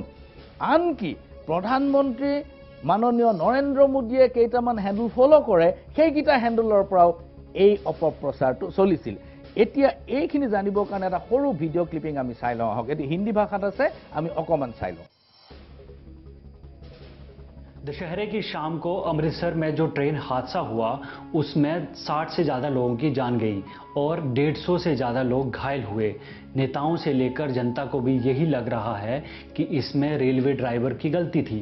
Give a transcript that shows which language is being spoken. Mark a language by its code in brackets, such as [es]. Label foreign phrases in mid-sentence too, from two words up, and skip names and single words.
[as] আনকি প্ৰধানমন্ত্ৰী মাননীয় নৰেন্দ্ৰ মোদীয়ে কেইটামান হেণ্ডেল ফলো কৰে, সেইকেইটা হেণ্ডেলৰ পৰাও এই অপপ্ৰচাৰটো চলিছিল। এতিয়া এইখিনি জানিবৰ কাৰণে এটা সৰু ভিডিঅ' ক্লিপিং আমি চাই লওঁ আহক। এটি হিন্দী ভাষাত আছে, আমি অকমান চাই লওঁ। [hi] दशहरे की शाम को अमृतसर में जो ट्रेन हादसा हुआ उसमें 60 से ज़्यादा लोगों की जान गई और 150 से ज़्यादा लोग घायल हुए। नेताओं से लेकर जनता को भी यही लग रहा है कि इसमें रेलवे ड्राइवर की गलती थी।